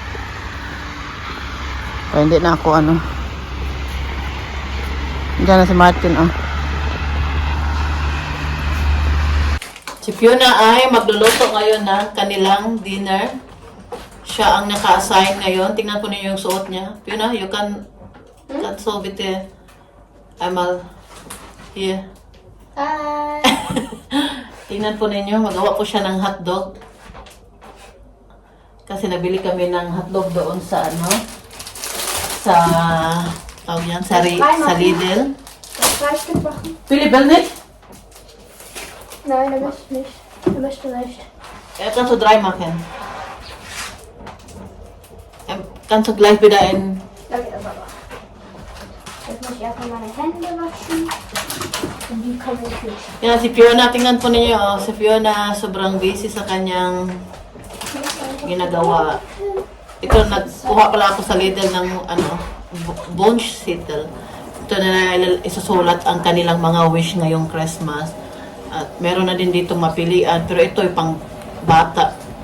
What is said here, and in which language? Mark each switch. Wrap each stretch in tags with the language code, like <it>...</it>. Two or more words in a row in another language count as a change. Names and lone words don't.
<tl>Kaya hindi na ako Diyan na si Martin, Si Fiona ay magluluto ngayon ng kanilang dinner. Siya ang naka-assign ngayon. Tingnan po ninyo yung suot niya. Fiona,</tl> <en>you can solve it here. Amal. Here. Hi.</en> <tl>Tingnan po ninyo. Magawa po siya ng hotdog. Kasi nabili kami ng hotdog doon sa tawag yan, sa Lidl.</tl> <de>Das Fleisch gebacken? Philipp, will nicht? Nein, er möchte nicht. Er möchte nicht. Kannst du 3 machen? Kannst du gleich wieder in... Danke, Papa. Jetzt muss ich erstmal meine Hände waschen. Und die kommen in den Kühlschrank.</de> <tl>Yan, si Fiona, tingnan po ninyo, si Fiona sobrang busy sa kanyang ginagawa. Ito, nagkuha pala ako sa Lidl ng bunch settle. Ito na isusulat ang kanilang mga wish ngayong Christmas. At meron na din dito mapilian, pero ito ay pang bata.</tl>